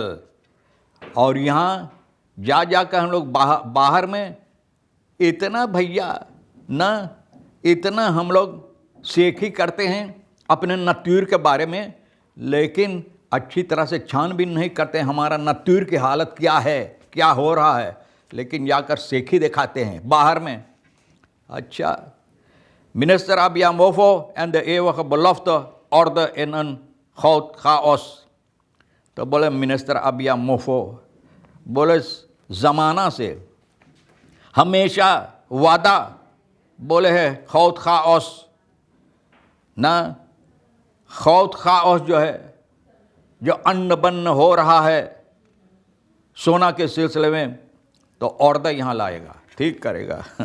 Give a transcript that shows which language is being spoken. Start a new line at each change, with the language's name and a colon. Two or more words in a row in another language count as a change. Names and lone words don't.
Caribbean Hindustani: और यहाँ जा जाकर हम लोग बाहर में इतना भैया ना, इतना हम लोग सेखी करते हैं अपने नत्यूर के बारे में, लेकिन अच्छी तरह से छानबीन नहीं करते हमारा नत्यूर की हालत क्या है, क्या हो रहा है, लेकिन जाकर सेखी दिखाते हैं बाहर में। अच्छा,
Dutch: Minister Abia Mofo en de eeuwige belofte orde in een groot chaos।
Caribbean Hindustani: तो बोले मिनिस्टर अबिया मोफो बोले ज़माना से हमेशा वादा बोले है खौत खाओस ना, खौत खाओस जो है, जो अन्न बन्न हो रहा है सोना के सिलसिले में, तो ऑर्डर यहाँ लाएगा, ठीक करेगा।